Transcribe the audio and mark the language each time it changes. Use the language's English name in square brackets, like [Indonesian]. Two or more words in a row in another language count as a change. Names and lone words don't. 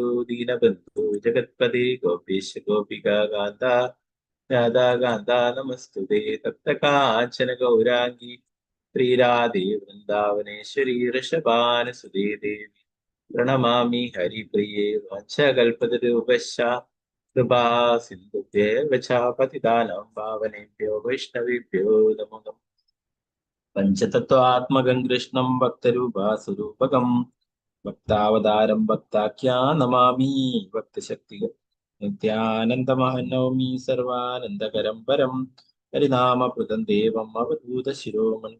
[Sanskrit] ദീനബന്ധു ജഗത്പതി ഗോപീശ ഗോപിക കാന്ത രാധാ കാന്ത നമസ്തുതേ തപ്തകാഞ്ചന ഗൗരാംഗി ശ്രീരാധേ വൃന്ദാവനേശ്വരി ഋഷഭാനുസുതേ ദേവി പ്രണമാമി ഹരിപ്രിയേ വാഞ്ചകൽപതരൂപശ്ച കൃപാ സിന്ധുഭ്യേവ ച പതിതാനാം പാവനേഭ്യോ വൈഷ്ണവേഭ്യോ നമോ നമഃ. പഞ്ചതത്വാത്മകം കൃഷ്ണം ഭക്തരൂപാസ്വരൂപകം ഭക്താവതാരം ഭക്താഖ്യാ നമാമി ഭക്തശക്തികം നിത്യാനന്ദമഹനൗമി സർവാനന്ദകരം പരം ഹരിനാമപ്രദം ദേവം അവധൂത ശിരോമണി.